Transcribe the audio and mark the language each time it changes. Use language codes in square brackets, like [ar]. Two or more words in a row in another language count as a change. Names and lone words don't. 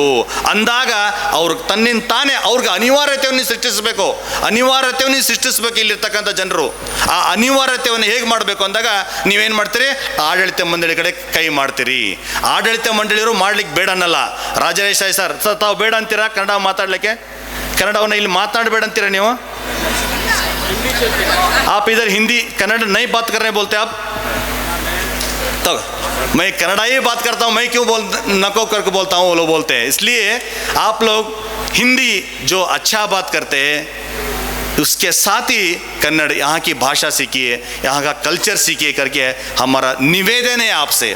[kn] ಅಂದಾಗ ಅವ್ರು ತಾನೇ ಅವ್ರಿಗೆ ಅನಿವಾರ್ಯತೆಯನ್ನು ಸೃಷ್ಟಿಸಬೇಕು ಇಲ್ಲಿರ್ತಕ್ಕಂಥ ಜನರು. ಆ ಅನಿವಾರ್ಯತೆಯನ್ನು ಹೇಗೆ ಮಾಡಬೇಕು ಅಂದಾಗ ನೀವೇನು ಮಾಡ್ತೀರಿ? ಆಡಳಿತ ಮಂಡಳಿ ಕಡೆ ಕೈ ಮಾಡ್ತೀರಿ. ಆಡಳಿತ ಮಂಡಳಿಯವರು ಮಾಡ್ಲಿಕ್ಕೆ ಬೇಡ ಅನ್ನಲ್ಲ. ರಾಜೇಶ್ ಸರ್ ತಾವು ಬೇಡ ಅಂತೀರಾ ಕನ್ನಡ ಮಾತಾಡ್ಲಿಕ್ಕೆ? ಕನ್ನಡವನ್ನು ಇಲ್ಲಿ ಮಾತನಾಡಬೇಡ ಅಂತೀರಾ ನೀವು? [hi] आप इधर हिंदी कन्नड़ नहीं बात करने बोलते आप? तो मैं कन्नड़ा ही बात करता हूँ, मैं क्यों नको करके बोलता हूँ? वो लोग बोलते हैं. इसलिए आप लोग हिंदी जो अच्छा बात करते हैं उसके साथ ही कन्नड़ यहाँ की भाषा सीखिए, यहाँ का कल्चर सीखिए करके हमारा निवेदन है आपसे.